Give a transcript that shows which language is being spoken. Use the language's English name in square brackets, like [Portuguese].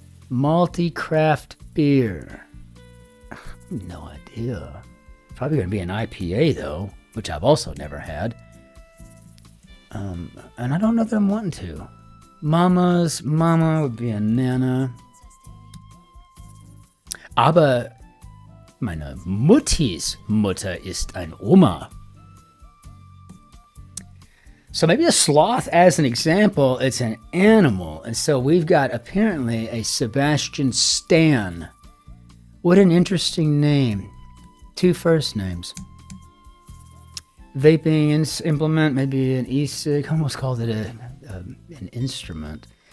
[English] Malty craft beer. No idea. Probably going to be an IPA, though, which I've also never had. And I don't know that I'm wanting to. Mama would be a Nana. [German] Aber meine Muttis Mutter ist ein Oma. [English] So maybe a sloth, as an example, it's an animal. And so we've got apparently a Sebastian Stan. What an interesting name. 2 first names. Vaping implement, maybe an e-cig. Almost called it an instrument.